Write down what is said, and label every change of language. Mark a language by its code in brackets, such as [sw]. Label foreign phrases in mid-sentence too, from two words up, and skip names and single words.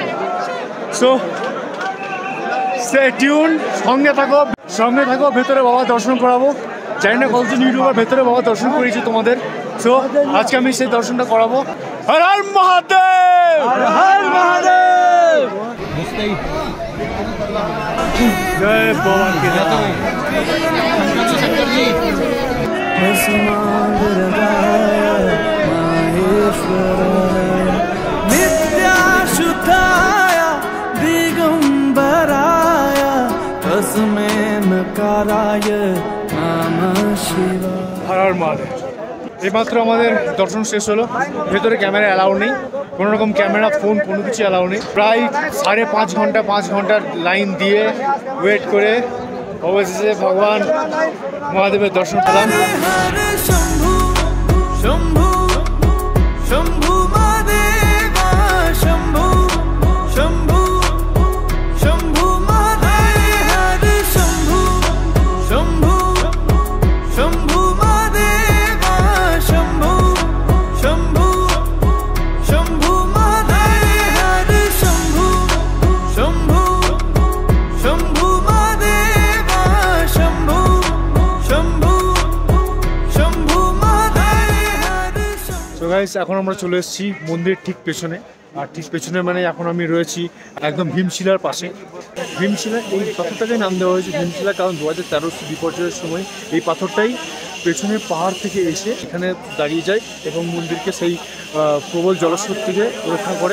[en] so stay tune, [bn] সঙ্গে থাকো, ভেতরে বাবা দর্শন করাবো। জানি না কতজন ইউটিউবার ভেতরে বাবা দর্শন করিয়েছে তোমাদের। সো আজকে আমি সেই দর্শনটা করাবো। হর হর মহাদেব, হর মহাদেব, জয় বাবা কেদারনাথ। [sa] नित्याशुद्धाय दिगंबराय तस्मै नकाराय नमः शिवाय। [bn] হর হর মহাদেব। এইমাত্র আমাদের দর্শন শেষ হলো। ভেতরে ক্যামেরা অ্যালাউ নেই, কোনো রকম ক্যামেরা, ফোন, কোনো কিছু অ্যালাউ নেই। প্রায় 5.5 ঘন্টার লাইন দিয়ে ওয়েট করে অবশেষে ভগবান মহাদেবের দর্শন পেলাম। [sa] हरे शंभु शंभु शंभु महादेवा शंभु शंभु शंभु महादेव हरे शंभु शंभु शंभु महादेवा शंभु शंभु शंभु महादेव हरे शंभु शंभु शंभु महादेवा शंभु शंभु शंभु महादेव हरे शंभु। [en] so guys, [bn] এখন আমরা চলে এসেছি মন্দিরের ঠিক পেছনে। আর ঠিক পেছনে মানে এখন আমি রয়েছি একদম ভীমশিলার পাশে। ভীমশিলা, এই পাথরটাকে নাম দেওয়া হয়েছে ভীমশিলা, কারণ 2013 বিপর্যয়ের সময় এই পাথরটাই পেছনের পাহাড় থেকে এসে এখানে দাঁড়িয়ে যায় এবং মন্দিরকে সেই প্রবল জলস্রোত থেকে রক্ষা করে।